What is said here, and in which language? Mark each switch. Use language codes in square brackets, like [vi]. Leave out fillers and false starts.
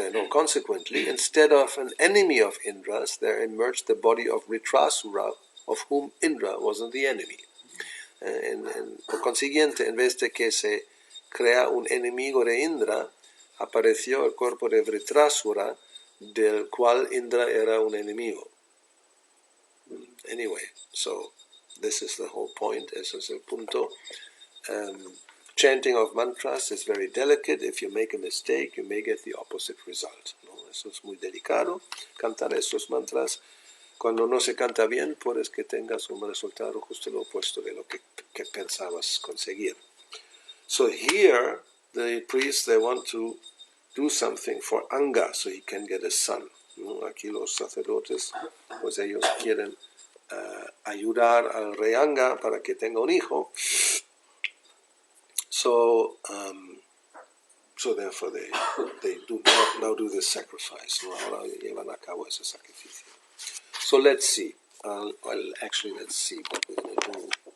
[en] Consequently, instead of an enemy of Indra's, there emerged the body of Ritrasura, of whom Indra wasn't the enemy. [es] Por consiguiente, en vez de que se crea un enemigo de Indra, apareció el cuerpo de Vritrasura, del cual Indra era un enemigo. [en] Anyway, so this is the whole point. [es] Ese es el punto. [en] Chanting of mantras is very delicate. If you make a mistake, you may get the opposite result. [es] ¿No? Eso es muy delicado. Cantar estos mantras, cuando no se canta bien, puedes que tengas un resultado justo lo opuesto de lo que pensabas conseguir. [en] So here, the priests, they want to do something for Anga, so he can get a son. [es] ¿No? Aquí los sacerdotes, pues ellos quieren ayudar al rey Anga para que tenga un hijo. [en] So therefore they now do this sacrifice. [es] ¿No? Ahora llevan a cabo ese sacrificio. [en] So let's see. Let's see what we're going to do.